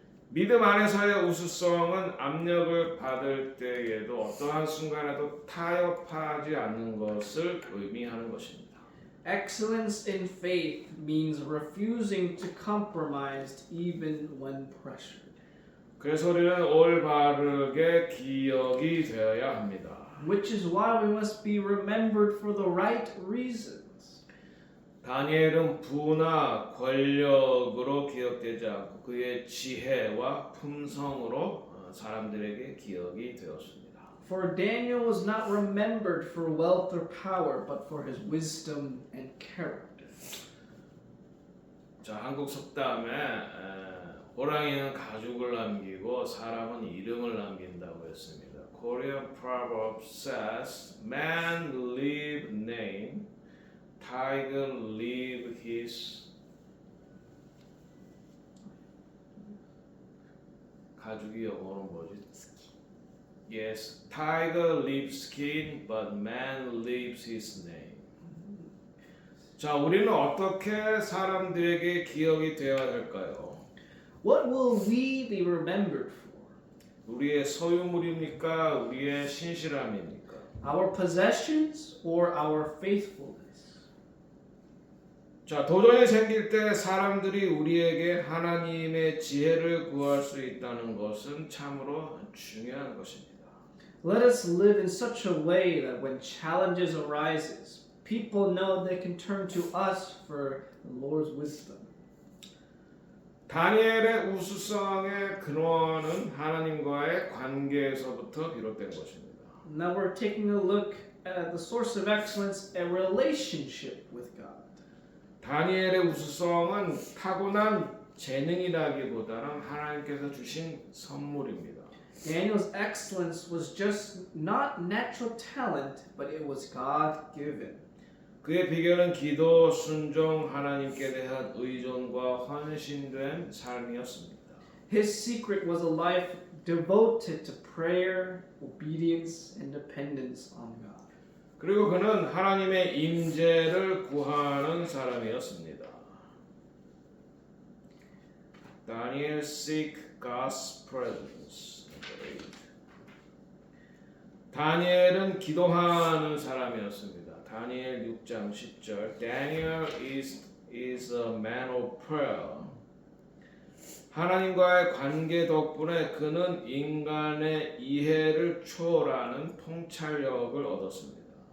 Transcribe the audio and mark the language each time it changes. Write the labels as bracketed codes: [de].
[ko] 믿음 안에서의 우수성은 압력을 받을 때에도 어떠한 순간에도 타협하지 않는 것을 의미하는 것입니다. [en] Excellence in faith means refusing to compromise even when pressured. [ko] 그래서 우리는 올바르게 기억이 되어야 합니다. [en] Which is why we must be remembered for the right reasons. [ko] 다니엘은 부나 권력으로 기억되지 않고 그의 지혜와 품성으로 사람들에게 기억이 되었습니다. [en] For Daniel was not remembered for wealth or power, but for his wisdom and character. [ko] 자, 한국 속담에 호랑이는 가죽을 남기고 사람은 이름을 남긴다고 했습니다. [en] Korean proverb says, "Man leave name, tiger leave his." [ko] 가죽이 영어로 뭐지? [en] Yes, tiger leaves skin, but man leaves his name. [ko] 자, 우리는 어떻게 사람들에게 기억이 되어야 할까요? [en] What will we be remembered for? [ko] 우리의 소유물입니까? 우리의 신실함입니까? [en] Our possessions or our faithfulness? [ko] 자, 도전이 생길 때 사람들이 우리에게 하나님의 지혜를 구할 수 있다는 것은 참으로 중요한 것입니다. [en] Let us live in such a way that when challenges arises, people know they can turn to us for the Lord's wisdom. [ko] 다니엘의 우수성의 근원은 하나님과의 관계에서부터 비롯된 것입니다. [en] Now we're taking a look at the source of excellence, a relationship with God. [ko] 다니엘의 우수성은 타고난 재능이라기보다는 하나님께서 주신 선물입니다. [en] Daniel's excellence was just not natural talent, but it was God-given. [ko] 그의 비결은 기도, 순종, 하나님께 대한 의존과 헌신된 삶이었습니다. [en] His secret was a life devoted to prayer, obedience, and dependence on God. [ko] 그리고 그는 하나님의 임재를 구하는 사람이었습니다. [en] Daniel seek God's presence. [ko] 다니엘은 기도하는 사람이었습니다. 다니엘 6장 10절. [en] Daniel is a man of prayer. [ko] 하나님과의 관계 덕분에 그는 인간의 이해를 초월하는 통찰력을 얻었습니다.